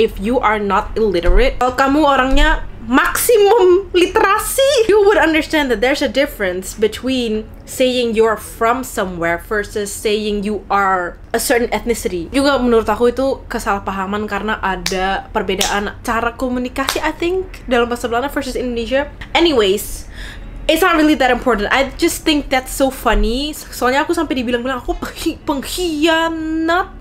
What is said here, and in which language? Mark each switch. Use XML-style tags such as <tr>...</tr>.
<en>If you are not illiterate,</en> <id>kalau kamu orangnya maksimum literasi,</id> <en>you would understand that there's a difference between saying you're from somewhere versus saying you are a certain ethnicity.</en> <id>Juga menurut aku itu kesalahpahaman karena ada perbedaan cara komunikasi,</id> <en>I think,</en> <id>dalam bahasa Belanda versus Indonesia.</id> <en>Anyways, it's not really that important. I just think that's so funny.</en> <id>Soalnya aku sampai dibilang-bilang aku pengkhianat.</id>